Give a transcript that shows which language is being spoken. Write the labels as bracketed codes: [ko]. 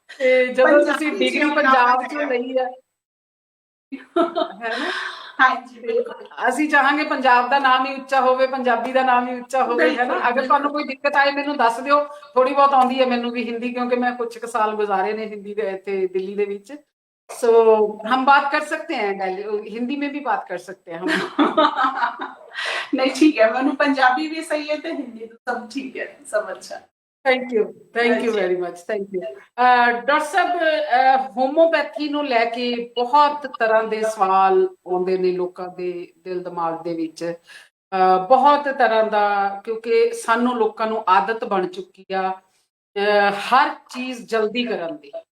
[pa] ਤੇ ਜਦੋਂ ਤੁਸੀਂ ਡਿਗਰੀ ਪੰਜਾਬ 'ਚੋਂ ਲਈ ਹੈ ਹੈਨਾ, ਹਾਂਜੀ, ਅਸੀਂ ਚਾਹਾਂਗੇ ਪੰਜਾਬ ਦਾ ਨਾਮ ਹੀ ਉੱਚਾ ਹੋਵੇ, ਪੰਜਾਬੀ ਦਾ ਨਾਮ ਹੀ ਉੱਚਾ ਹੋਵੇ, ਹੈਨਾ। ਅਗਰ ਤੁਹਾਨੂੰ ਕੋਈ ਦਿੱਕਤ ਆਏ ਮੈਨੂੰ ਦੱਸ ਦਿਓ, ਥੋੜੀ ਬਹੁਤ ਆਉਂਦੀ ਹੈ ਮੈਨੂੰ ਵੀ ਹਿੰਦੀ, ਕਿਉਂਕਿ ਮੈਂ ਕੁਝ ਕੁ ਸਾਲ ਗੁਜ਼ਾਰੇ ਨੇ ਹਿੰਦੀ ਦੇ ਇੱਥੇ ਦਿੱਲੀ ਦੇ ਵਿੱਚ। [hi] सो हम बात कर सकते हैं, हिंदी में भी बात कर सकते हैं हम। नहीं ठीक है, मैंने पंजाबी भी सही है तो हिंदी तो सब ठीक है, सब अच्छा। [pa] ਥੈਂਕ ਯੂ ਹਾਂਜੀ। Very much, thank you. Doctor Sahib, homeopathy ਨੂੰ ਲੈ ਕੇ ਬਹੁਤ ਤਰ੍ਹਾਂ ਦੇ ਸਵਾਲ ਆਉਂਦੇ ਨੇ ਲੋਕਾਂ ਦੇ ਦਿਲ ਦਿਮਾਗ ਦੇ ਵਿੱਚ, ਬਹੁਤ ਤਰ੍ਹਾਂ ਦਾ, ਕਿਉਂਕਿ ਸਾਨੂੰ ਲੋਕਾਂ ਨੂੰ ਆਦਤ ਬਣ ਚੁੱਕੀ ਆ ਹਰ ਚੀਜ਼ ਜਲਦੀ ਕਰਨ ਦੀ।